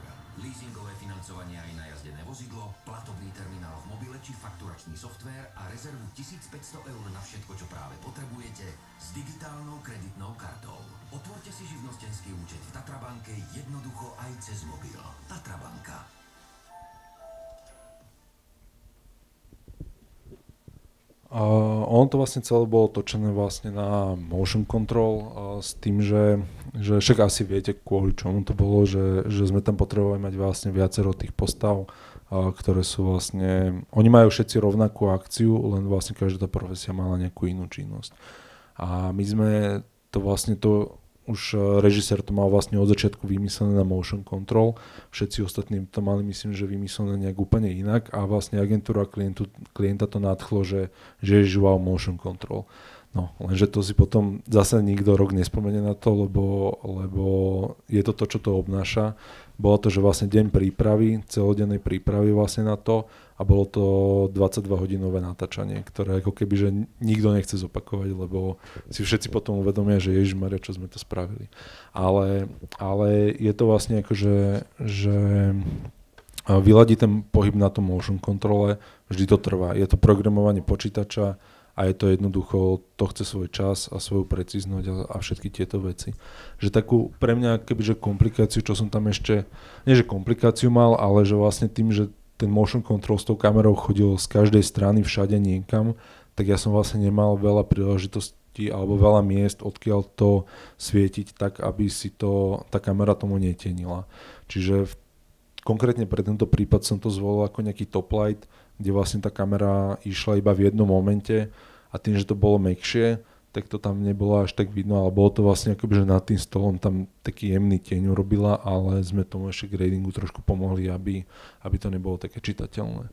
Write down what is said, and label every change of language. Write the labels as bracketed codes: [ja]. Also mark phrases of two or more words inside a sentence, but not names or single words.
[sk] Leasingové financovanie aj na jazdené vozidlo, platobný terminál v mobile či fakturačný softvér a rezervu 1500 eur na všetko, čo práve potrebujete s digitálnou kreditnou kartou. Otvorte si živnostenský účet v Tatrabanke jednoducho aj cez mobil. Tatrabanka. Ono to vlastne celé bolo točené vlastne na [en] motion control [sk] s tým, že však asi viete, kvôli čomu to bolo, že sme tam potrebovali mať vlastne viacero tých postav, ktoré sú vlastne, oni majú všetci rovnakú akciu, len vlastne každá tá profesia mala nejakú inú činnosť. A my sme to vlastne už režisér to mal vlastne od začiatku vymyslené na [en] motion control, [sk] všetci ostatní to mali, myslím, že vymyslené nejak úplne inak a vlastne agentúra klienta to nadchlo, že je wow [en] motion control. [sk] No, lenže to si potom zase nikto rok nespomenie na to, lebo je to, čo to obnáša. Bolo to, že vlastne deň prípravy, celodennej prípravy vlastne na to a bolo to 22-hodinové natáčanie, ktoré ako keby, že nikto nechce zopakovať, lebo si všetci potom uvedomia, že ježišmaria, čo sme to spravili. Ale je to vlastne akože, že vyladí ten pohyb na tom [en] motion controle, [sk] vždy to trvá. Je to programovanie počítača, a je to jednoducho, to chce svoj čas a svoju precíznosť a všetky tieto veci. Že takú pre mňa kebyže komplikáciu, čo som tam ešte, nie že komplikáciu mal, ale že vlastne tým, že ten [en] motion control [sk] s tou kamerou chodil z každej strany všade niekam, tak ja som vlastne nemal veľa príležitostí alebo veľa miest, odkiaľ to svietiť tak, aby si to, tá kamera tomu netienila. Čiže konkrétne pre tento prípad som to zvolil ako nejaký [en] top light, [sk] kde vlastne tá kamera išla iba v jednom momente a tým, že to bolo mäkšie, tak to tam nebolo až tak vidno, ale bolo to vlastne akoby, že nad tým stolom tam taký jemný tieň urobila, ale sme tomu ešte gradingu trošku pomohli, aby to nebolo také čitateľné.